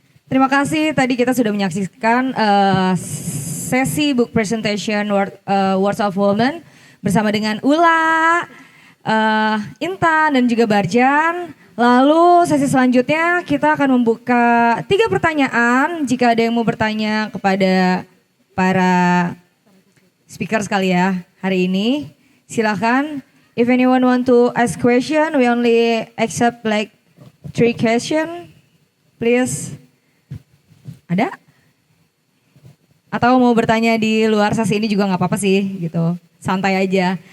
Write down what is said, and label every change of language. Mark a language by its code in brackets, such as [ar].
[id] Terima kasih, tadi kita sudah menyaksikan sesi book presentation Words of Women bersama dengan Ula, Intan dan juga Barjan. Lalu sesi selanjutnya kita akan membuka 3 pertanyaan. Jika ada yang mau bertanya kepada para speaker sekali ya hari ini, silakan. [en] If anyone want to ask question, we only accept like 3 question, please. [id] Ada? Atau mau bertanya di luar sesi ini juga nggak apa-apa sih, gitu. Santai aja.